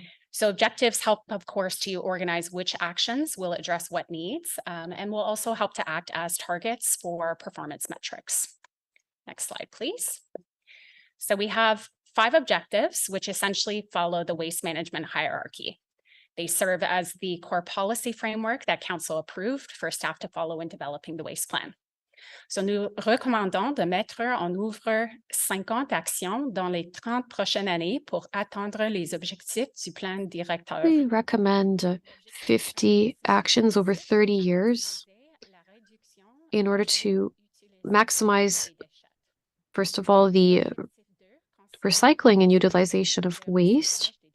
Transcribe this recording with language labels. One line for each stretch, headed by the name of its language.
English: So objectives help, of course, to organize which actions will address what needs, and will also help to act as targets for performance metrics. Next slide, please. So we have 5 objectives, which essentially follow the waste management hierarchy. They serve as the core policy framework that council approved for staff to follow in developing the waste plan.
French: So nous recommandons de mettre en œuvre 50 actions dans les 30 prochaines années pour atteindre les objectifs du plan directeur.
English: We recommend 50 actions over 30 years in order to maximize, first of all, the recycling and utilization of waste.